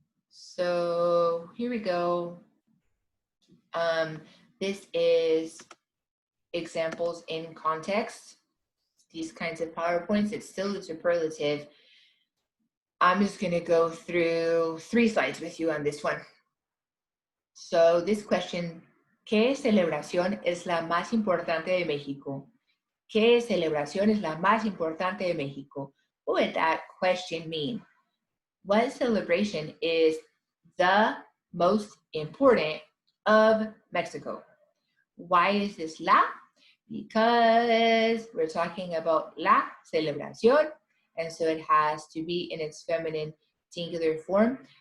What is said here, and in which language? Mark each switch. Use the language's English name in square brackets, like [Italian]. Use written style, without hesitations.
[English] So here we go. This is examples in context. These kinds of PowerPoints, it's still a superlative. I'm just gonna go through 3 slides with you on this one. So this question, [Spanish] ¿qué celebración es la más importante de México? ¿Qué celebración es la más importante de México? [English] What would that question mean? What celebration is the most important of Mexico? Why is this la? Because we're talking about la celebración, and so it has to be in its feminine singular form.